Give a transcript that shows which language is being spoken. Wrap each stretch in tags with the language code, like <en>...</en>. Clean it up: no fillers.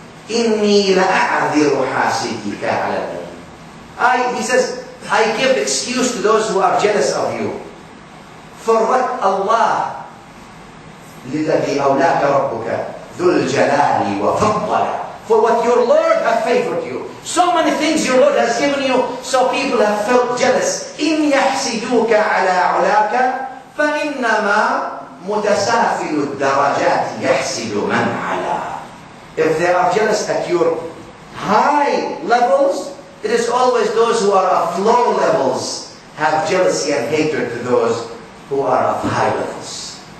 <ar>إني لأعذر حاسدك على النبي.</ar> <en>He says, I give excuse to those who are jealous of you. For what Allah,</en> <ar>لِلَّذِي أَوْلَاكَ رَبُّكَ ذُو الْجَلَالِ وَفَضَّلَ.</ar> <en>For what your Lord has favored you. So many things your Lord has given you, so people have felt jealous.</en> <ar>إِنْ يَحْسِدُوكَ عَلَىٰ عُلَاكَ فَإِنَّمَا مُتَسَافِلُ الدَّرَجَاتِ يَحْسِدُ مَنْ عَلَىٰ.</ar> <en>If they are jealous at your high levels, it is always those who are of low levels have jealousy and hatred to those who are of high levels.</en>